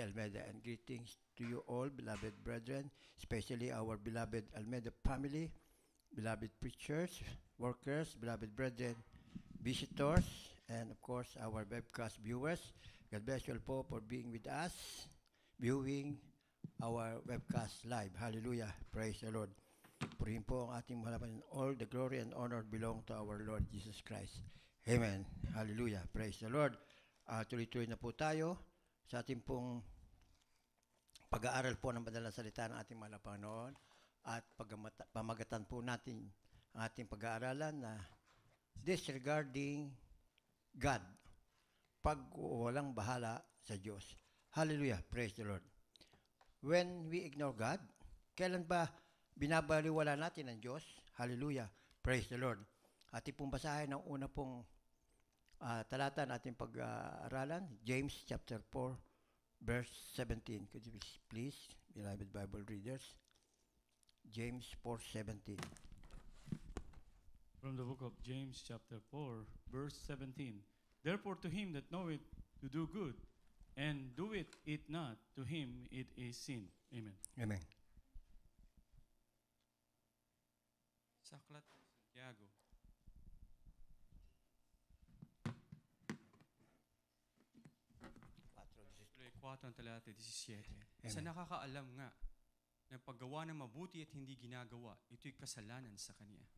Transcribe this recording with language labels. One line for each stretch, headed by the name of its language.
English: Almeida, and greetings to you all, beloved brethren, especially our beloved Almeida family, beloved preachers, workers, beloved brethren, visitors, and of course our webcast viewers. God bless you all po for being with us, viewing our webcast live. Hallelujah. Praise the Lord.
Filipino: Purihin po ang ating mahal.
English: All the glory and honor belong to our Lord Jesus Christ. Amen. Hallelujah. Praise the Lord.
Filipino: Tuloy-tuloy na po tayo sa ating pong pag-aaral po ng banal na salita ng ating mahal na Panginoon, at pamagatan po natin ang ating pag-aaralan na
English: disregarding God,
Filipino: pag walang bahala sa Diyos.
English: Hallelujah. Praise the Lord. When we ignore God,
Filipino: kailan ba binabaliwala natin ang Diyos?
English: Hallelujah. Praise the Lord.
Filipino: Ating pong basahin ang una pong talata na ating pag-aaralan, James chapter 4, verse 17.
English: Could you please, beloved Bible readers? James 4:17. From the book of James chapter 4, verse 17. Therefore to him that knoweth to do good, and doeth it not, to him it is sin. Amen. Amen.
Filipino: Sa Aklat ng Santiago, Kapitulo 4, ang talata 17. Sa nakakaalam nga na paggawa ng mabuti at hindi ginagawa, ito'y kasalanan sa kanya.